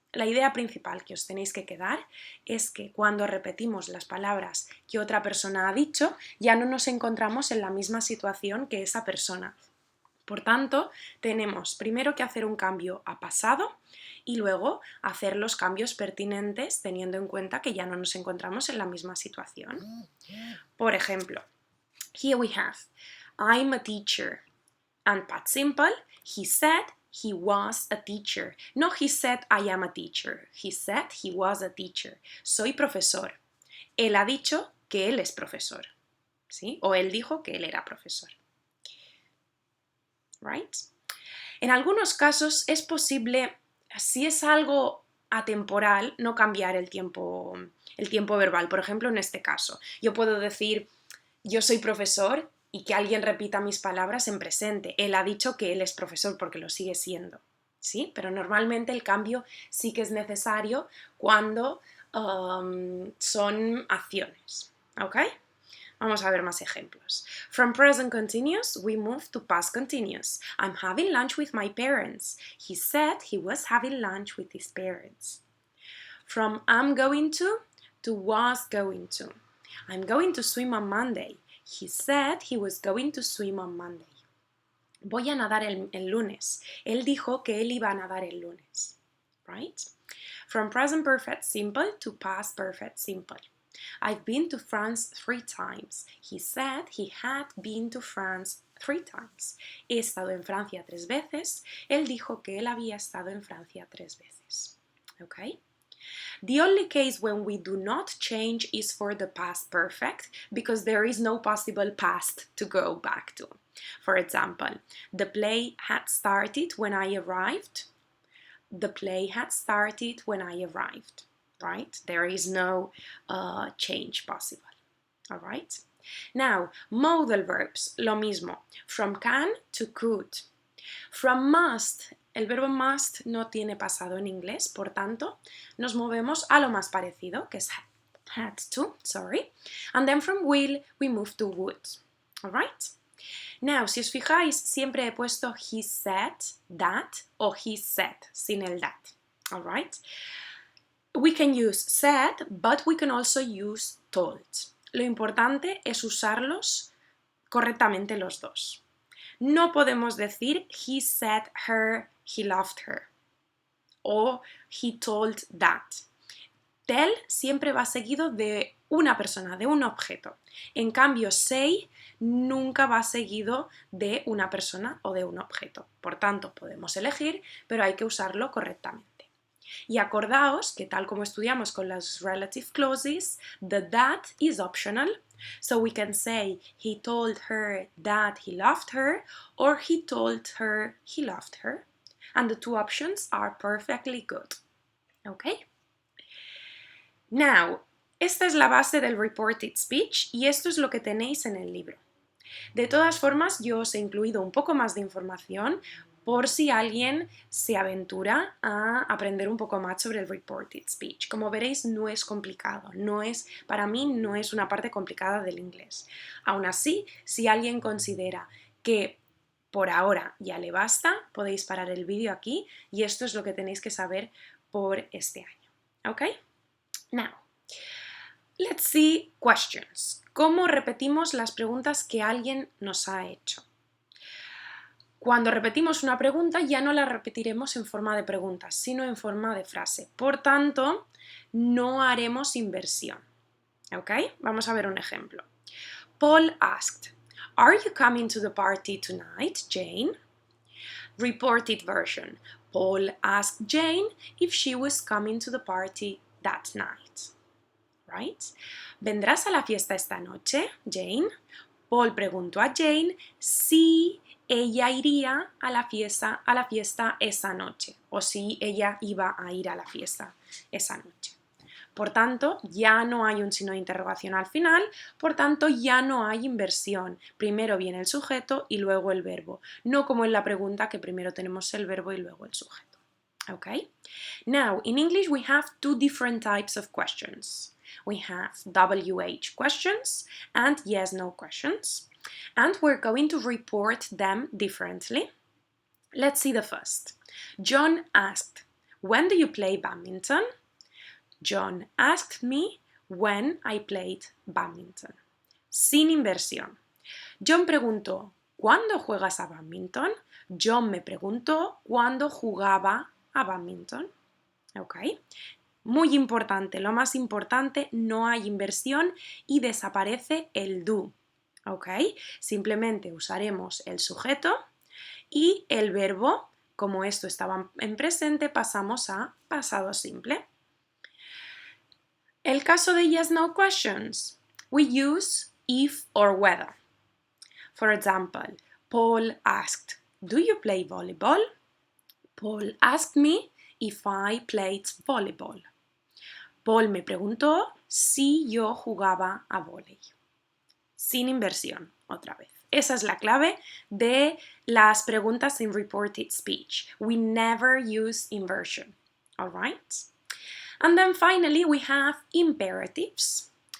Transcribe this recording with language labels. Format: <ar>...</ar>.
<es>La idea principal que os tenéis que quedar es que cuando repetimos las palabras que otra persona ha dicho, ya no nos encontramos en la misma situación que esa persona. Por tanto, tenemos primero que hacer un cambio a pasado y luego hacer los cambios pertinentes teniendo en cuenta que ya no nos encontramos en la misma situación. Por ejemplo,</es> <en>here we have, I'm a teacher. And past simple, he said he was a teacher. No, he said I am a teacher. He said he was a teacher.</en> <es>Soy profesor. Él ha dicho que él es profesor. ¿Sí? O él dijo que él era profesor. Right? En algunos casos es posible, si es algo atemporal, no cambiar el tiempo verbal. Por ejemplo, en este caso, yo puedo decir, yo soy profesor y que alguien repita mis palabras en presente. Él ha dicho que él es profesor porque lo sigue siendo. ¿Sí? Pero normalmente el cambio sí que es necesario cuando son acciones. ¿Ok? Vamos a ver más ejemplos.</es> <en>From present continuous, we move to past continuous. I'm having lunch with my parents. He said he was having lunch with his parents. From I'm going to was going to. I'm going to swim on Monday. He said he was going to swim on Monday.</en> <es>Voy a nadar el lunes. Él dijo que él iba a nadar el lunes.</es> <en>Right? From present perfect simple to past perfect simple. I've been to France 3 times. He said he had been to France 3 times.</en> <es>He estado en Francia 3 veces. Él dijo que él había estado en Francia 3 veces.</es> <en>Okay? The only case when we do not change is for the past perfect because there is no possible past to go back to. For example, the play had started when I arrived. The play had started when I arrived, right? There is no change possible, all right? Now, modal verbs,</en> <es>lo mismo,</es> <en>from can to could.</en> <es>From must, el verbo must no tiene pasado en inglés, por tanto, nos movemos a lo más parecido, que es had to, sorry.</es> <en>And then from will, we move to would, all right? Now,</en> <es>si os fijáis, siempre he puesto</es> <en>he said that o he said,</en> <es>sin el</es> <en>that, all right? We can use said, but we can also use told.</en> <es>Lo importante es usarlos correctamente los dos. No podemos decir</es> <en>he said her, he loved her,</en> <es>o</es> <en>he told that.</en> <es>Tell siempre va seguido de una persona, de un objeto. En cambio, say nunca va seguido de una persona o de un objeto. Por tanto, podemos elegir, pero hay que usarlo correctamente. Y acordaos que tal como estudiamos con las relative clauses,</es> <en>the that is optional. So we can say he told her that he loved her or he told her he loved her. And the two options are perfectly good. Okay?</en> <es>Now, esta es la base del reported speech y esto es lo que tenéis en el libro. De todas formas, yo os he incluido un poco más de información por si alguien se aventura a aprender un poco más sobre el reported speech. Como veréis, no es complicado, para mí no es una parte complicada del inglés. Aún así, si alguien considera que por ahora ya le basta, podéis parar el vídeo aquí y esto es lo que tenéis que saber por este año. ¿Ok?</es> <en>Now, let's see questions.</en> <es>¿Cómo repetimos las preguntas que alguien nos ha hecho? Cuando repetimos una pregunta ya no la repetiremos en forma de pregunta, sino en forma de frase. Por tanto, no haremos inversión. ¿Ok? Vamos a ver un ejemplo.</es> <en>Paul asked, "Are you coming to the party tonight, Jane?" Reported version. Paul asked Jane if she was coming to the party that night. Right?</en> <es>¿Vendrás a la fiesta esta noche, Jane? Paul preguntó a Jane si ella iría a la fiesta esa noche o si ella iba a ir a la fiesta esa noche. Por tanto, ya no hay un signo de interrogación al final, por tanto, ya no hay inversión. Primero viene el sujeto y luego el verbo, no como en la pregunta que primero tenemos el verbo y luego el sujeto.</es> <en>Okay? Now, in English we have two different types of questions. We have WH questions and yes/no questions, and we're going to report them differently. Let's see the first. John asked, "When do you play badminton?" John asked me when I played badminton.</en> <es>Sin inversión. John preguntó, ¿cuándo juegas a badminton? John me preguntó cuándo jugaba a badminton. ¿Ok? Muy importante, lo más importante, no hay inversión y desaparece el do. ¿Ok? Simplemente usaremos el sujeto y el verbo, como esto estaba en presente, pasamos a pasado simple. El caso de</es> <en>yes/no questions, we use if or whether. For example, Paul asked, "Do you play volleyball?" Paul asked me if I played volleyball.</en> <es>Paul me preguntó si yo jugaba a vóley. Sin inversión, otra vez. Esa es la clave de las preguntas en reported speech.</es> <en>We never use inversion. All right? And then finally we have imperatives.</en>